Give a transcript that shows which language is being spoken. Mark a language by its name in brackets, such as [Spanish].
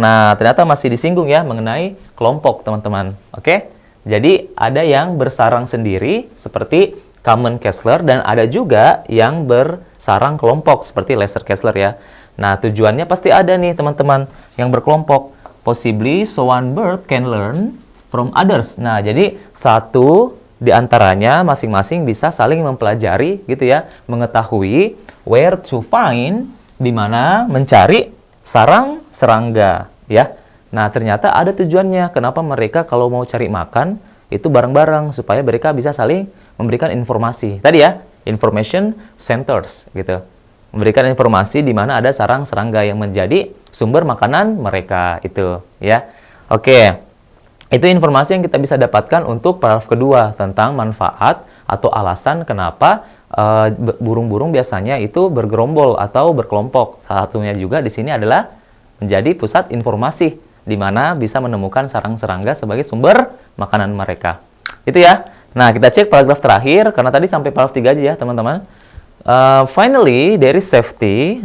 [Indonesian] Nah, ternyata masih disinggung ya mengenai kelompok, teman-teman. Oke? Jadi, ada yang bersarang sendiri seperti common Kessler dan ada juga yang bersarang kelompok seperti lesser Kessler ya. Nah, tujuannya pasti ada nih, teman-teman, yang berkelompok. [English] Possibly so one bird can learn from others. [Indonesian] Nah, jadi satu di antaranya masing-masing bisa saling mempelajari gitu ya, mengetahui [English] where to find, [Indonesian] di mana mencari sarang serangga ya. Nah, ternyata ada tujuannya. Kenapa mereka kalau mau cari makan, itu bareng-bareng, supaya mereka bisa saling memberikan informasi. Tadi ya, [English] information centers, [Indonesian] gitu. Memberikan informasi di mana ada sarang serangga yang menjadi sumber makanan mereka, itu, ya. Oke, itu informasi yang kita bisa dapatkan untuk paragraf kedua, tentang manfaat atau alasan kenapa burung-burung biasanya itu bergerombol atau berkelompok. Salah satunya juga di sini adalah menjadi pusat informasi, di mana bisa menemukan sarang serangga sebagai sumber makanan mereka. Itu ya. Nah, kita cek paragraf terakhir, karena tadi sampai paragraf 3 aja ya, teman-teman. [English] Finally, there is safety.